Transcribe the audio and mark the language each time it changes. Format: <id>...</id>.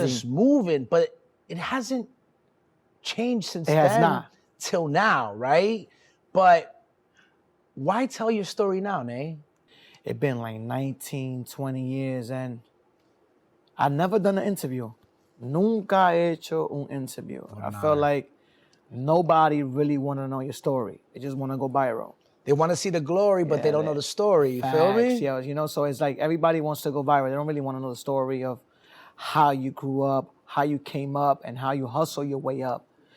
<en>just moving, but it hasn't changed since It has then not. till now, right? But why tell your story now, Nay? It's been like 19, 20 years, and I've never done an interview.</en> <es>Nunca he hecho un interview.</es> <en>I felt like nobody really want to know your story. They just want to go viral. They want to see the glory, but they don't know the story. You feel me? Facts, yeah, so it's like everybody wants to go viral. They don't really want to know the story of how you grew up, how you came up, and how you hustle your way up.</en>